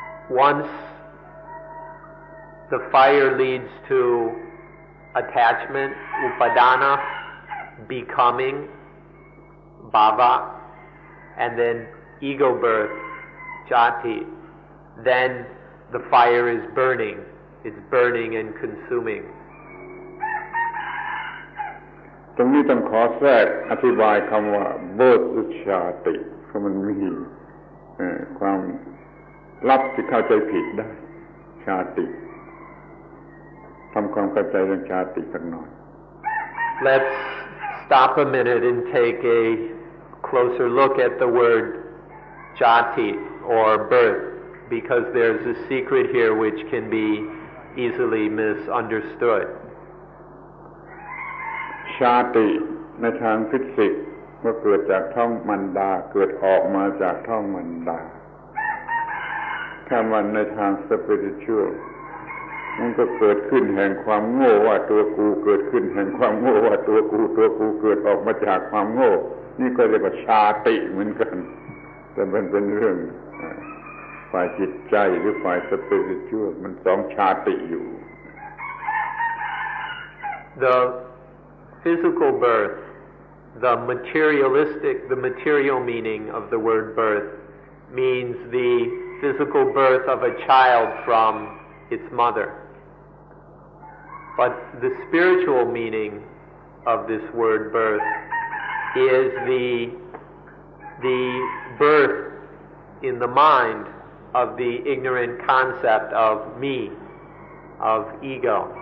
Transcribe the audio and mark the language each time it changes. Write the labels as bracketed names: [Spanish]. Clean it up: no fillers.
[English] Once the fire leads to attachment, upadana, becoming, bhava, and then ego birth, jati, then the fire is burning. It's burning and consuming. [Thai] ตรงนี้ต้องขอแทรกอธิบายคำว่าเบิร์ตชาติเพราะมันมีความลับที่เข้าใจผิดได้ชาติทำความเข้าใจเรื่องชาติสักหน่อย [English] Let's stop a minute and take a closer look at the word jati or birth, because there's a secret here which can be easily misunderstood. [Thai] ชาติในทางฟิสิกส์ว่าเกิดจากท้องมารดาเกิดออกมาจากท้องมารดาถ้ามันในทางสปิริตชัวลมันก็เกิดขึ้นแห่งความโง่ว่าตัวกูเกิดขึ้นแห่งความโง่ว่าตัวกูเกิดออกมาจากความโง่นี่ก็เรียกว่าชาติเหมือนกันแต่มันเป็นเรื่อง ฝ่ายจิตใจหรือฝ่ายสปิริตมันสองชาติอยู่ [English] The physical birth, the material meaning of the word birth means the physical birth of a child from its mother. But the spiritual meaning of this word birth is the birth in the mind of the ignorant concept of me, of ego.